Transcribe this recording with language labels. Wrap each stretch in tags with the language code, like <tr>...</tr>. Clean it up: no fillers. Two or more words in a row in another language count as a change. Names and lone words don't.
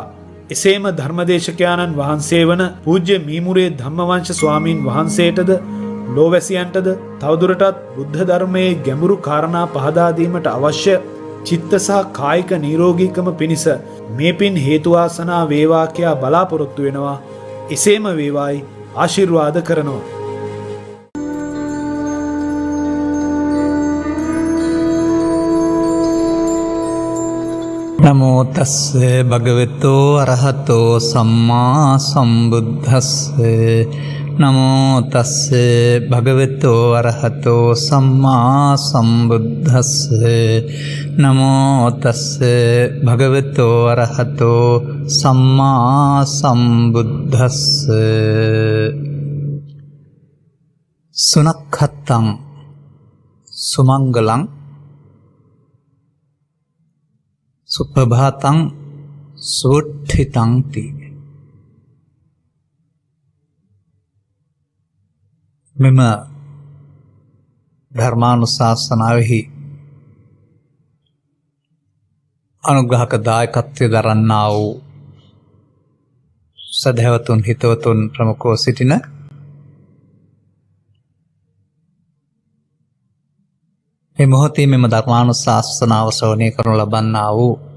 <si>එසේම ධර්මදේශකයාණන් වහන්සේ වන පූජ්‍ය මීමුරේ ධම්මවංශ ස්වාමීන් වහන්සේටද ලෝවැසියන්ටද තවදුරටත් බුද්ධ ධර්මයේ ගැඹුරු කාරණා පහදා දීමට අවශ්‍ය චිත්ත සහ කායික නිරෝගීකම පිණිස මේ පින් හේතු වාසනා වේවා කියා බලාපොරොත්තු වෙනවා. එසේම වේවායි ආශිර්වාද කරනවා.</si> <pi>නමෝ තස්ස භගවතෝ අරහතෝ සම්මා සම්බුද්දස්ස නමෝ තස්ස භගවතෝ අරහතෝ සම්මා සම්බුද්දස්ස නමෝ තස්ස භගවතෝ අරහතෝ සම්මා සම්බුද්දස්ස සුනක්ඛත්තං සුමංගලං සුප්‍රභාතං සුට්ඨිතං ති.</pi> <si>මෙම ධර්මානුශාසනාවෙහි අනුග්‍රහක දායකත්වය දරන්නා වූ සදහැවතුන් හිතවතුන් ප්‍රමුඛව සිටින මේ මොහොතේ මෙම ධර්මානුශාසනාව ශ්‍රවණය කරනු ලබන්නා වූ</si>